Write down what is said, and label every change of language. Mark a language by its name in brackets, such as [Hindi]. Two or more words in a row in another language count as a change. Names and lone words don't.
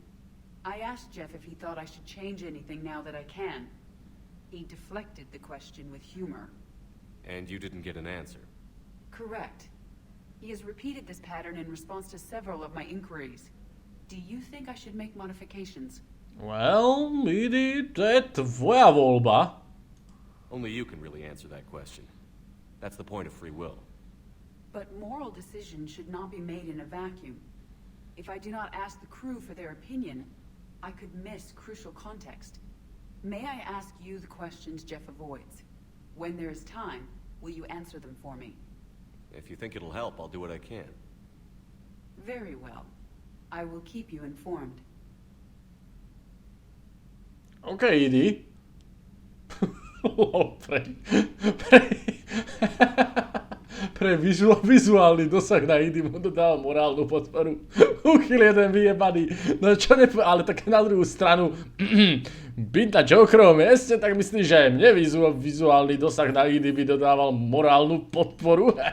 [English] I asked Jeff if he thought I should change anything now that I can. He deflected the question with humor. And you didn't get an answer? Correct. He has repeated this pattern in response to several of my inquiries. Do you think I should make modifications? [Slovak] Well, EDI, to je tvoja voľba. [English] Only you can really answer that question. That's the point of free will. But moral decisions should not be made in a vacuum. If I do not ask the crew for their opinion, I could miss crucial context. May I ask you the questions Jeff avoids? When there is time, will you answer them for me? If you think it'll help, I'll do what I can. Very well. I will keep you informed. OK, EDI. [Slovak] Pre vizuálny dosah na EDI mu dodal morálnu podporu. Uchyl jeden vyjebaný. No čo ale tak na druhú stranu byť na Jokerovom mieste, tak myslíš, že mne vizuálny dosah na EDI by dodával morálnu podporu?